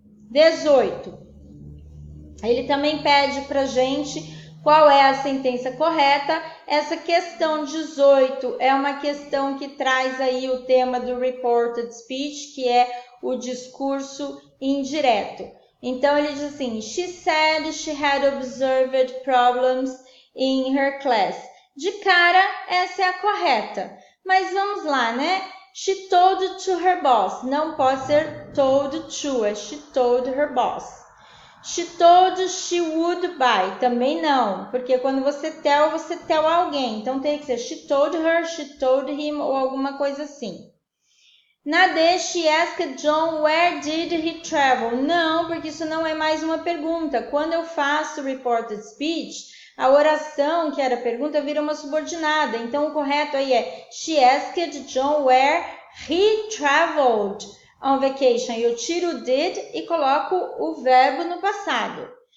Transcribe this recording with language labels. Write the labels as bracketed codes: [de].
[pt] 18. Ele também pede para a gente qual é a sentença correta. Essa questão 18 é uma questão que traz aí o tema do reported speech, que é o discurso indireto. Então, ele diz assim, [en] she said she had observed problems in her class. [pt] De cara, essa é a correta. Mas vamos lá, né? [en] She told to her boss. [pt] Não pode ser told to, é [en] she told her boss. She told she would buy. [pt] Também não, porque quando você tell alguém. Então, tem que ser [en] she told her, she told him [pt] ou alguma coisa assim. Na D, [en] she asked John where did he travel? [pt] Não, porque isso não é mais uma pergunta. Quando eu faço reported speech, a oração, que era pergunta, vira uma subordinada. Então, o correto aí é [en] she asked John where he traveled on vacation. [pt] Eu tiro o did e coloco o verbo no passado.